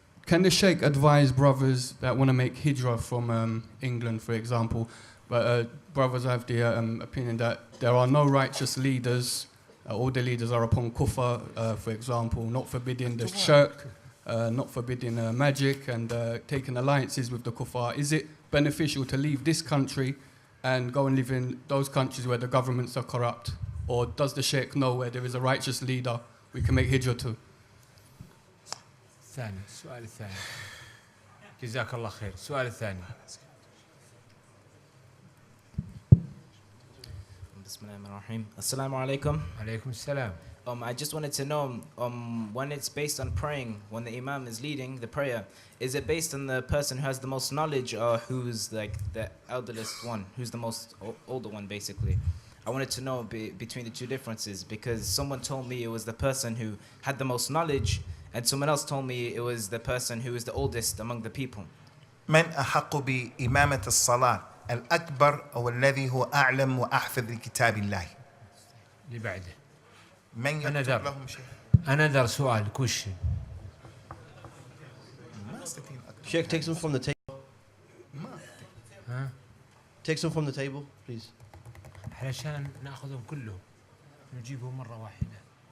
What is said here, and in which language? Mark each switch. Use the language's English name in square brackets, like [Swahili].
[English] Can the Sheikh advise brothers that want to make hijrah from England, for example, but brothers have the opinion that there are no righteous leaders, all the leaders are upon kufr, for example, not forbidding the shirk, not forbidding magic and taking alliances with the kuffar. Is it beneficial to leave this country and go and live in those countries where the governments are corrupt? Or does the Sheikh know where there is a righteous leader we can make hijrah to? [Arabic] الثاني السؤال الثاني جزاك الله خير. السؤال الثاني. Bismillahirrahmanirrahim. Assalamu alaikum. عليكم السلام. [English] I just wanted to know, when it's based on praying, when the Imam is leading the prayer, is it based on the person who has the most knowledge, or who's like the elderest one, who's the most older one, basically? I wanted to know between the two differences, because someone told me it was the person who had the most knowledge, and someone else told me it was the person who was the oldest among the people. [Arabic] من أحق بإمامة الصلاة الأكبر أو الذي هو أعلم وأحفظ لكتاب الله؟ اللي بعده. من يكتب لهم شيء؟ [English] Another [Arabic] سؤال [English] question. Sheikh, take some from the table. Take some from the table, please. [Arabic] علشان ناخذهم كلهم نجيبهم مرة واحدة.